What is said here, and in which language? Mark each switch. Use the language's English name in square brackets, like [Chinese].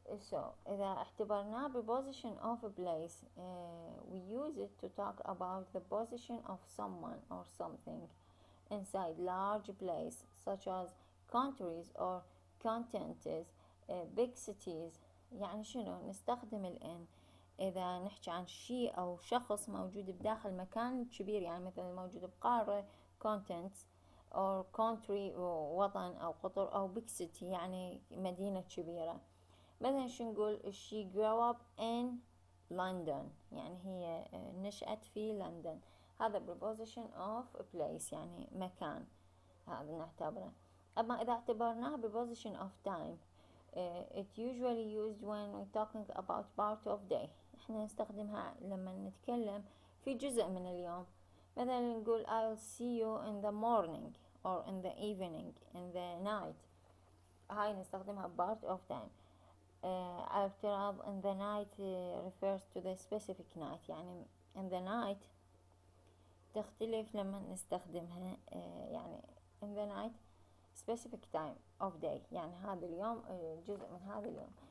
[English] so [Arabic] إذا اعتبرناه [English] preposition of place we use it to talk about the position of someone or something inside large place such as countries or continents, big cities. [Arabic] يعني شنو نستخدم الان إذا نحكي عن شيء أو شخص موجود بداخل مكان كبير، يعني مثلا موجود بقارة [English] continents or country [Arabic] وطن أو قطر، أو [English] big city [Arabic] يعني مدينة كبيرة. مثلا شو نقول [English] she grew up in London، [Arabic] يعني هي نشأت في لندن. هذا [English] preposition of place [Arabic] يعني مكان، هذا نعتبره. أما إذا اعتبرناه [English] preposition of time it usually used when we're talking about part of day. [Arabic] احنا نستخدمها لما نتكلم في جزء من اليوم. مثلا نقول [English] I'll see you in the morning or in the evening in the night. [Arabic] هاي نستخدمها [English] part of time. [Arabic] على افتراض [English] in the night refers to the specific night، [Arabic] يعني [English] in the night تختلف لما نستخدمها يعني in the night specific time of day، [Arabic] يعني هذا اليوم جزء من هذا اليوم.